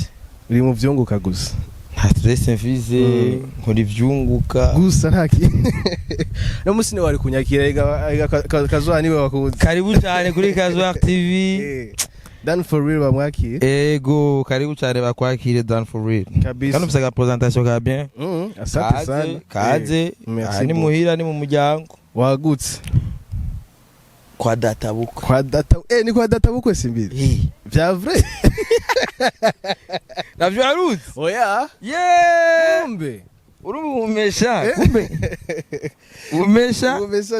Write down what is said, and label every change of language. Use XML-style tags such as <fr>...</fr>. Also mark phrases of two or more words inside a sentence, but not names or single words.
<rn>uri mu vyunguka gusa nta stress mfise nkora ivyunguka gusa ntaki no musine wari kunyakira Casoar niwe wakuze karibu cyane kuri Casoar TV Dan for real bamwakire ego karibu cyane bakwakire Dan for real kabisa kandi ufite presentation ka bien</rn> <sw>asante sana</sw> <rn>kaze ni muhira ni mu muryango wagutse kwa data ni kwa data bukwe Simbizi vya vrai navyo aruzi oya kumbe urumumesha kumbe umesha</rn>